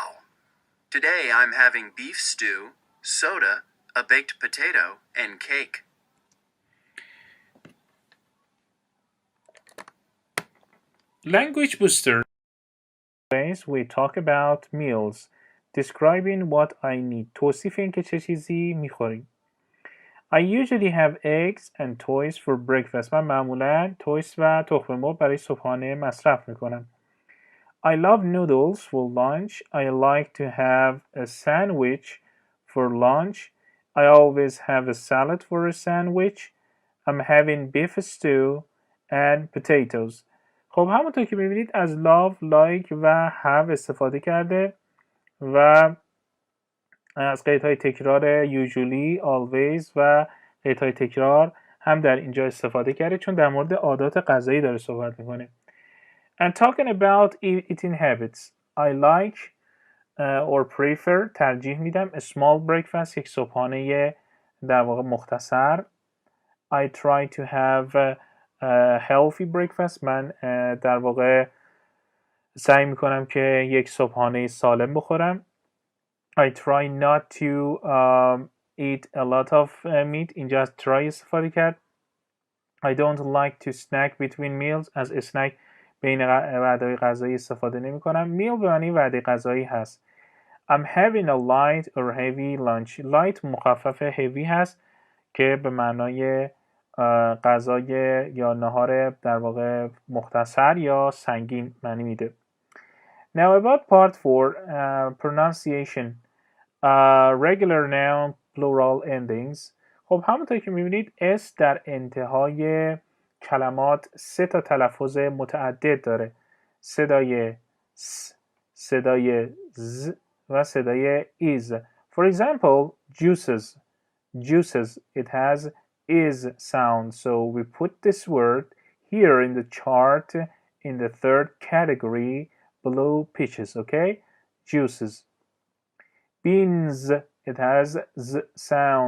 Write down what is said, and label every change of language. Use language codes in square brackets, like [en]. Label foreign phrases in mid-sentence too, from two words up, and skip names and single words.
[en] Today I'm having beef stew, soda, a baked potato, and cake. Language booster. We talk about meals. Describing what I need. [fa] توصیف این که چه چیزی میخوریم. [en] I usually have eggs and toast for breakfast. [fa] من معمولا توست و تخم مرغ برای صبحانه مصرف میکنم. [en] I love noodles for lunch. I like to have a sandwich for lunch. I always have a salad for a sandwich. I'm having beef stew and potatoes. [fa] خب همونطور که میبینید از [en] love, like [fa] و have استفاده کرده و از قیدهای تکرار [en] usually, always [fa] و قیدهای تکرار هم در اینجا استفاده کرده چون در مورد عادات غذایی داره صحبت میکنه. [en] And talking about eating habits, I like or prefer [fa] ترجیح میدم [en] a small breakfast [fa] یک صبحانه در واقع مختصر. [en] I try to have a healthy breakfast. [fa] من در واقع سعی میکنم که یک صبحانه سالم بخورم. [en] I try not to eat a lot of meat. [fa] اینجا از try استفاده کرد. [en] I don't like to snack between meals. [fa] از snack بین وعده غذایی استفاده نمی کنم. meal به معنی وعده غذایی هست. [en] I'm having a light or heavy lunch. [fa] light مخفف heavy هست که به معنای غذای یا نهار در واقع مختصر یا سنگین معنی میده. Now about part 4, pronunciation. Regular noun plural endings. خب همونطور که میبینید اس در انتهای کلمات 3 تا تلفظ متعدد داره. صدای س، صدای ز و صدای is. [en] For example, juices. Juices, it has is sound. So we put this word here in the chart in the third category below peaches, okay? Juices. Beans, it has z sound.